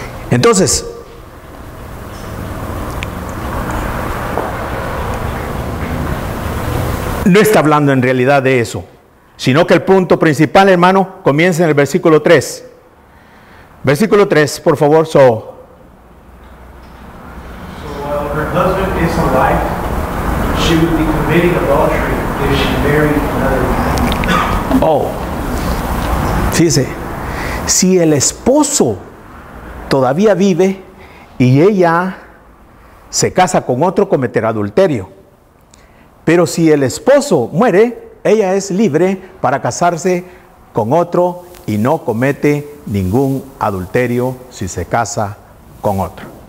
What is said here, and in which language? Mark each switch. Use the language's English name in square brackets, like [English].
[Spanish] Entonces, no está hablando en realidad de eso, sino que el punto principal, hermano, comienza en el versículo 3. Versículo 3, por favor. So [English] while her husband is alive, she would be committing adultery if she married another man. [Spanish] Oh, fíjese, si el esposo todavía vive y ella se casa con otro, cometerá adulterio. Pero si el esposo muere, ella es libre para casarse con otro y no comete ningún adulterio si se casa con otro.